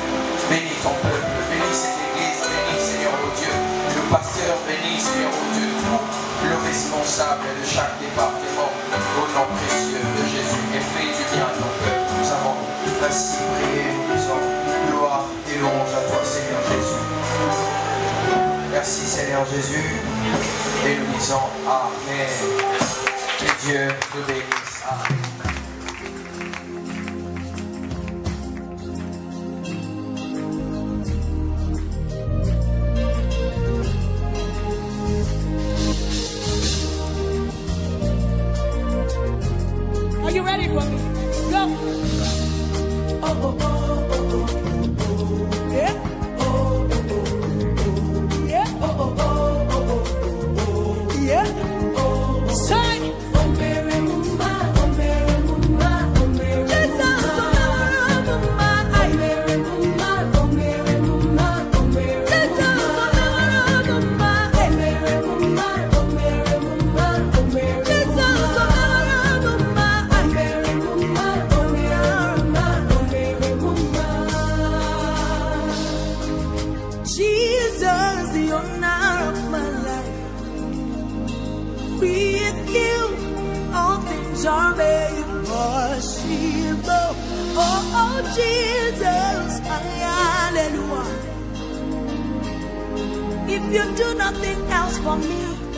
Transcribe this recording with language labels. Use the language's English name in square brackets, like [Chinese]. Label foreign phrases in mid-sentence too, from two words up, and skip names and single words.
[French] Bénis ton peuple, bénis cette église, bénis, Seigneur, ô Dieu, le pasteur, bénis, Seigneur, ô Dieu, tout le responsable de chaque département, au nom précieux de Jésus, et fais du bien à ton peuple. Nous avons ainsi prié, nous disons gloire et louange à toi, Seigneur Jésus. Merci, Seigneur Jésus. Et nous disons Amen. Que Dieu nous bénisse. Amen. [English] Are you ready for me? Go. Oh, oh, oh, oh, oh, oh. Yeah. Oh, oh, oh, oh. Yeah. Oh, oh, oh, oh, oh. Yeah. Oh, say. Oh, Mary Mumma, oh, Mary Mumma, oh, Mary Mumma. Jesus, oh, Mary Mumma, oh, Mary Mumma, oh, Mary Mumma, oh, Mary Mumma. Jesus, oh, Mary Mumma, oh, Mary Mumma, oh, Mary Mumma, oh, Mary Mumma. Jesus, oh, Mary Mumma, oh, Mary Mumma, oh, Mary Mumma, oh, Mary Mumma. Jesus, the honor of my life. With you, all things are made possible. Oh, oh, Jesus, hallelujah. If you do nothing else for me,